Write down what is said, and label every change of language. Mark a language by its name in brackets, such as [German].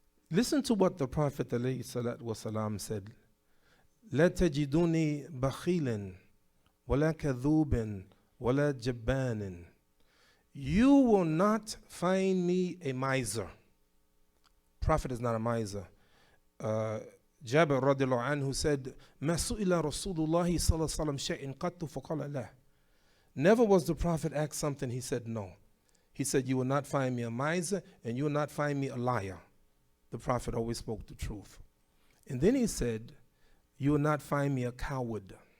[English] Listen to what the Prophet ﷺ said. [Arabic] لا تجدوني بخيلا ولا كذوبا ولا جبانا. [English] You will not find me a miser. Prophet is not a miser. [Arabic] Jabir radiallahu anhu [English] said, [Arabic] ما سئل رسول الله صلى الله عليه وسلم شيء قط فقال لا. [English] Never was the Prophet asked something, he said no. He said, you will not find me a miser and you will not find me a liar. The Prophet always spoke the truth. And then he said, you will not find me a coward.